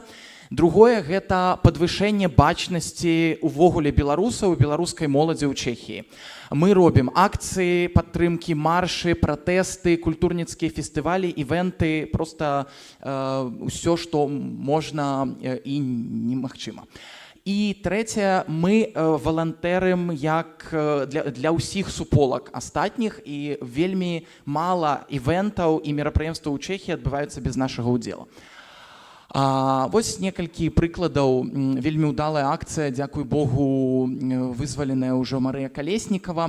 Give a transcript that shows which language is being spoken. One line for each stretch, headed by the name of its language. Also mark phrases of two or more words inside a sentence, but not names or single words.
Belarusian: Другое, гэта падвышэнне бачнасці увогуле беларусаў, беларускай моладзі ў Чэхіі. Мы робім акцыі, падтрымкі, маршы, пратэсты, культурніцкія фестывалі, івенты, проста ўсё, што можна і немагчыма.
Ukrainian: І третє, ми волонтерим
Belarusian: як для усіх суполак астатніх, і вельмі мало івентаў і мерапрыемстваў у Чэхіі адбываюцца без нашага ўдзелу. Вось некалькі прыкладаў. Вельмі ўдалая акцыя, дзякуй Богу, вызваленая ўжо Марыя Калеснікава.